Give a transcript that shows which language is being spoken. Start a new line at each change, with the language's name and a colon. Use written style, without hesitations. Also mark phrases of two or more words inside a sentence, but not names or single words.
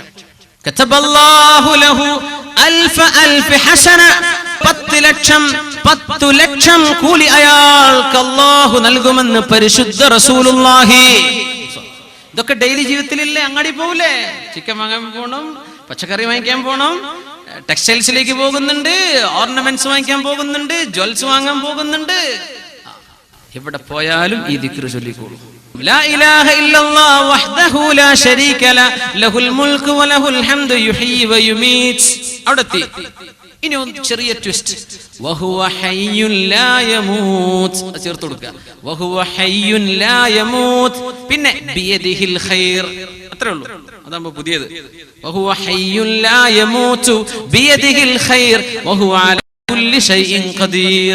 Arabic: كتب الله له ألف حسنة,
Malayalam: 10 ലക്ഷം കൂലി അയാൾക്ക് അല്ലാഹു നൽകുമെന്ന് പരിശുദ്ധ റസൂലുള്ളാഹി. ഇതൊക്കെ ഡെയിലി ജീവിതത്തിലില്ലേ? അങ്ങാടി പോകൂലേ? ചിക്കൻ വാങ്ങാൻ പോകണം, പച്ചക്കറി വാങ്ങിക്കാൻ പോകണം, ടെക്സ്റ്റൈൽസിലേക്ക് പോകുന്നുണ്ട്, ഓർണമെന്റ്സ് വാങ്ങിക്കാൻ പോകുന്നുണ്ട്, ജ്വൽസ് വാങ്ങാൻ പോകുന്നുണ്ട്. എവിടെ പോയാലും ഈ ദിക്ർ ചൊല്ലിക്കോളൂ.
Arabic: لا إله إلا الله وحده لا شريك له له الملك وله الحمد يحيي ويميت.
Malayalam: അവിടെത്തി. ഇനി ഒന്ന് ചെറിയ ട്വിസ്റ്റ്.
Arabic: وهو حي لا يموت
Malayalam: ചേർത്ത് കൊടുക്കുക.
Arabic: وهو حي لا يموت، بيده الخير.
Malayalam: അത്രേ ഉള്ളൂ. അതാകുമ്പോൾ പുതിയത്.
Arabic: وهو حي لا يموت بيده الخير وهو على كل شيء قدير.